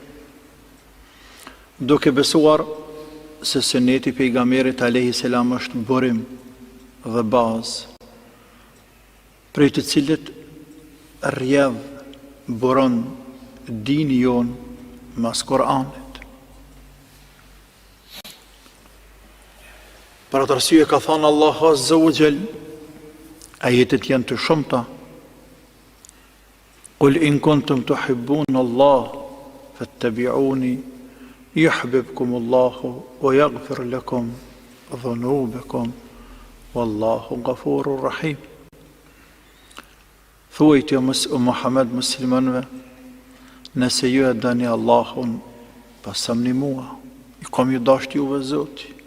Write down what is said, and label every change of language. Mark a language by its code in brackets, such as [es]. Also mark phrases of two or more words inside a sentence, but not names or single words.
[sq] duke besuar se sunneti i pejgamberit [ar] عليه السلام [sq] është burim dhe bazë prej të cilit rrjedh buron dini jon mas Kur'anit. Për atë arsye ka thënë Allahu [ar] عز وجل, [sq] ajetet janë të shumta: [ar] "قل إن كنتم تحبون الله فاتبعوني يحببكم الله ويغفر لكم ذنوبكم والله غفور رحيم." [sq] Thuajtë o Muhammed muslimanëve, nëse ju e dani Allahun, pasoni mua, i kam ju dashur juve Zoti.